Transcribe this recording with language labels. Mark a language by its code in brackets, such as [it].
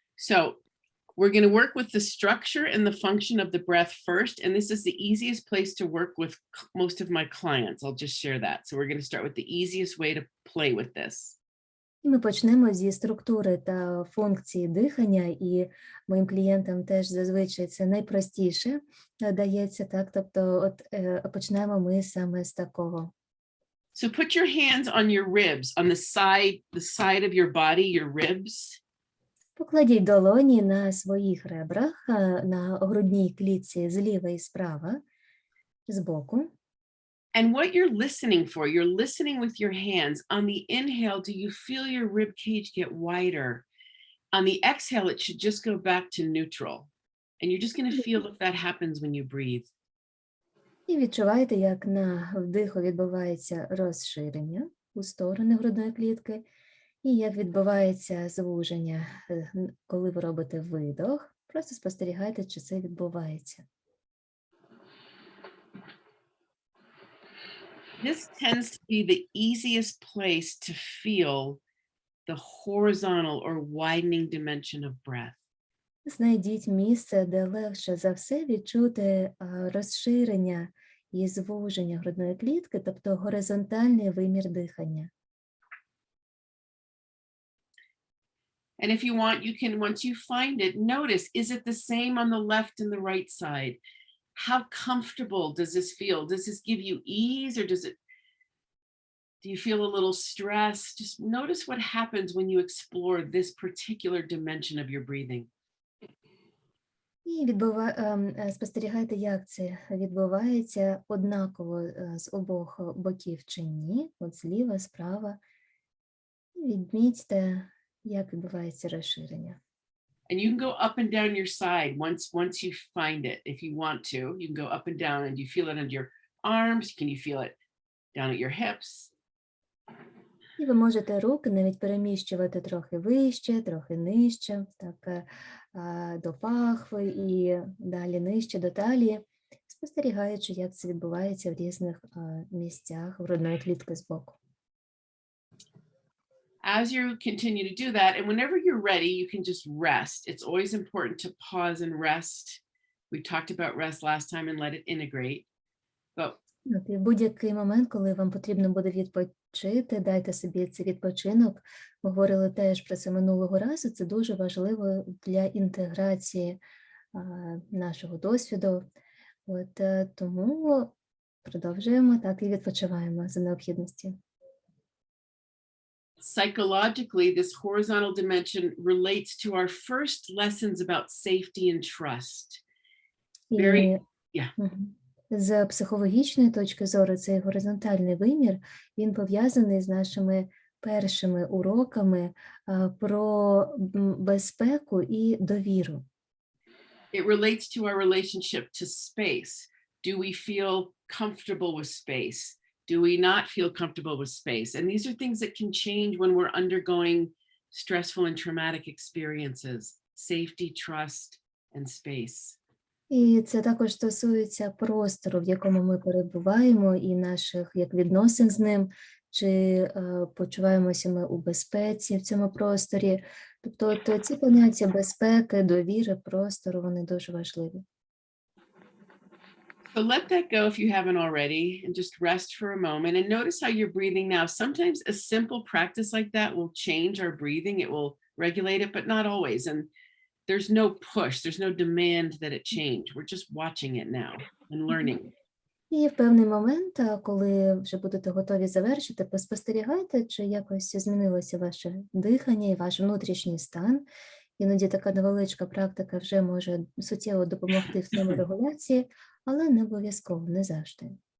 [en] So, we're going to work with the structure and the function of the breath first, and this is the easiest place to work with most of my clients. I'll just share that. So we're going to start with the easiest way to play with this. [uk] І ми почнемо зі структури та функції дихання, і моїм клієнтам теж зазвичай це найпростіше дається, так, тобто от почнемо ми саме з такого. [en] So put your hands on your ribs, on the side of your body, your ribs. [uk] Покладіть долоні на своїх ребрах, на грудній клітці зліва і справа, збоку. [en] And what you're listening with your hands. On the inhale, do you feel your rib cage get wider? On the exhale, it should just go back to neutral. And you're just going to feel if that happens when you breathe. [uk] І відчуваєте, як на вдиху відбувається розширення у сторони грудної клітки, і як відбувається звуження, коли ви робите видох. Просто спостерігайте, чи це відбувається. [en] This tends to be the easiest place to feel the horizontal or widening dimension of breath. [uk] Знайдіть місце, де легше за все відчути розширення і звуження грудної клітки, тобто горизонтальний вимір дихання. [en] And if you want, you can, once you find it, notice, is it the same on the left and the right side? How comfortable does this feel? Does this give you ease, or do you feel a little stress? Just notice what happens when you explore this particular dimension of your breathing. [uk] І спостерігайте, як це відбувається однаково з обох боків чи ні, от зліва, справа. І відмітьте, як відбувається розширення. [en] And you can go up and down your side once you find it. If you want to, you can go up and down, and you feel it under your arms. Can you feel it down at your hips? [uk] І ви можете руки навіть переміщувати трохи вище, трохи нижче, так, до пахви і далі нижче до талії, спостерігаючи, як це відбувається в різних місцях грудної клітки збоку. [en] As you continue to do that, and whenever you're ready, you can just rest. It's always important to pause and rest. We talked about rest last time, and let it integrate. Go. [uk] І в будь-який момент, коли вам потрібно буде відпочити, дайте собі цей відпочинок. Ми говорили теж про це минулого разу. Це дуже важливо для інтеграції нашого досвіду. Тому продовжуємо так і відпочиваємо за необхідності. [en] Psychologically, this horizontal dimension relates to our first lessons about safety and trust. Very, yeah. [uk] З психологічної точки зору цей горизонтальний вимір, він пов'язаний з нашими першими уроками про безпеку і довіру. [en] It relates to our relationship to space. Do we feel comfortable with space? Do we not feel comfortable with space? And these are things that can change when we're undergoing stressful and traumatic experiences. Safety, trust, and space. [uk] І це також стосується простору, в якому ми перебуваємо, і наших як відносин з ним, чи почуваємося ми у безпеці в цьому просторі. Тобто ці поняття безпеки, довіри, простору, вони дуже важливі. [en] So let that go if you haven't already, and just rest for a moment and notice how you're breathing now. Sometimes a simple practice like that will change our breathing. It will regulate it, but not always. And there's no push, there's no demand that it change. We're just watching it now and learning. [uk] І в певний момент, коли вже будете готові завершити, поспостерігайте, чи якось змінилося ваше дихання і ваш внутрішній стан. Іноді така невеличка практика вже може суттєво допомогти в саморегуляції, але не обов'язково, не завжди.